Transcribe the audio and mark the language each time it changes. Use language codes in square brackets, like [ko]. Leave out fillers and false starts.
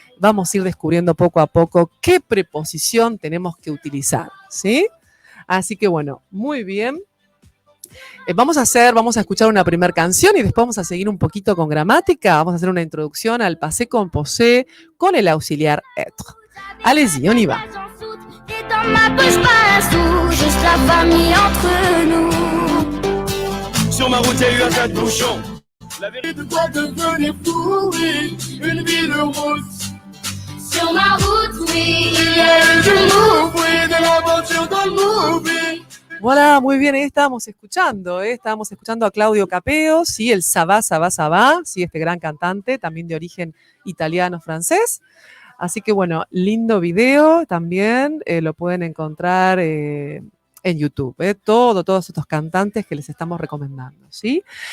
[es] Vamos a ir descubriendo poco a poco qué preposición tenemos que utilizar, ¿sí? Así que bueno, muy bien. Vamos a escuchar una primera canción y después vamos a seguir un poquito con gramática. Vamos a hacer una introducción al passé composé con el auxiliar être. [fr] Allez-y, on y va. Et dans ma poche pas un sou, juste la famille entre nous. Sur ma route, il y a eu un tas de bouchons. La vérité De quoi devenir fou, oui, une vie de route. Sur ma route, oui, Il y a eu du move, oui, de l'aventure dans le movie. [es] Voilà, muy bien, ahí estábamos escuchando a Claudio Capeo, sí, el Ça va, sí, este gran cantante, también de origen italiano-francés. Así que bueno, lindo video también, lo pueden encontrar en YouTube, todos estos cantantes que les estamos recomendando, ¿sí?